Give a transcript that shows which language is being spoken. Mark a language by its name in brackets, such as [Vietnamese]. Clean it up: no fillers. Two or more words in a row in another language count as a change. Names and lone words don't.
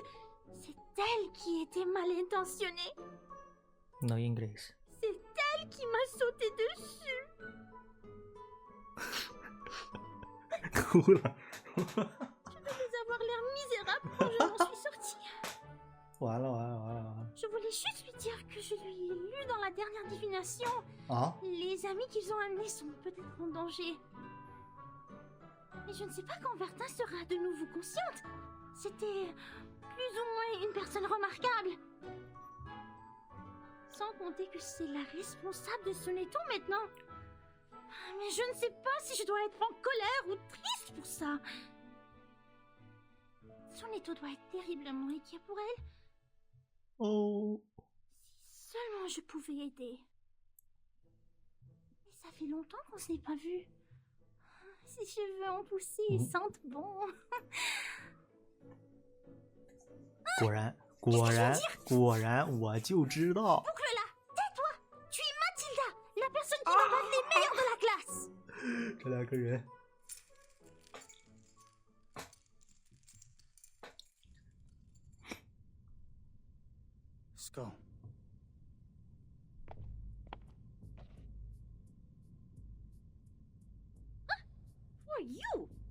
[French] C'est elle qui était mal intentionnée. [English] No English. [French] C'est elle qui m'a sauté dessus. [Chinese] 哭了。 [French] Je devais avoir l'air misérable quand je m'en suis sortie. [Chinese] 完了完了完了完了。 [French] Je voulais juste lui dire que je lui ai lu dans la dernière divination. Ah? Les amis qu'ils ont amenés sont peut-être en danger. Mais je ne sais pas quand Vertin sera de nouveau consciente. C'était plus ou moins une personne remarquable. Sans compter que c'est la responsable de son étau maintenant. Mais je ne sais pas si je dois être en colère ou triste pour ça. Son étau doit être terriblement inquiet pour elle. Oh. Si seulement je pouvais aider. Mais ça fait longtemps qu'on s'est pas vu. Ses cheveux ont poussé et sentent bon. [Chinese] 果然，我就知道。 [French] Boucle-la, tais-toi. Tu es Mathilda, la personne qui va battre les meilleurs de la classe. [Chinese] 这两个人。 [English] Let's go. Who are you?